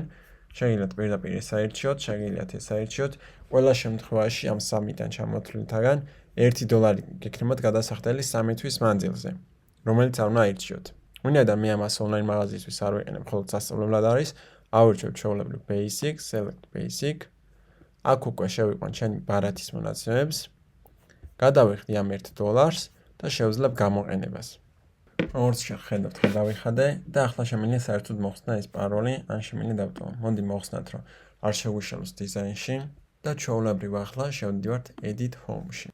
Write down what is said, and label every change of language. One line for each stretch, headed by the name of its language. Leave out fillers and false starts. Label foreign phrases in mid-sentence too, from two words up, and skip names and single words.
Georgian: შეგიძლიათ პირდაპირ ეს აირჩიოთ, შეგიძლიათ ეს აირჩიოთ. ყველა შემთხვევაში ამ 3-დან ჩამოთვლილთაგან $1 გექნებათ გადასახდელი 3 თვის მანძილზე, რომელიც არ უნდა აირჩიოთ. ვინაიდან მე ამას ონლაინ მაღაზიისთვის არ ვიყენებ, მხოლოდ სასწავლებლად არის, ავირჩევ ჩვეულებრივ basic,
English: select basic.
Georgian: აქ უკვე შევიყვან ჩემი ბარათის მონაცემებს, გადავიხდი ამ $1 და შევძლებ გამოყენებას. როგორც შეხედავთ, გადავიხადე და ახლა შემიძლია საერთოდ მოხსნა ეს პაროლი, ან შემიძლია დავტოვო. მოდი მოხსნათ, რომ არ შეგვიშალოს დიზაინში და ჩვეულებრივ ახლა შევდივართ
English: edit home-ში.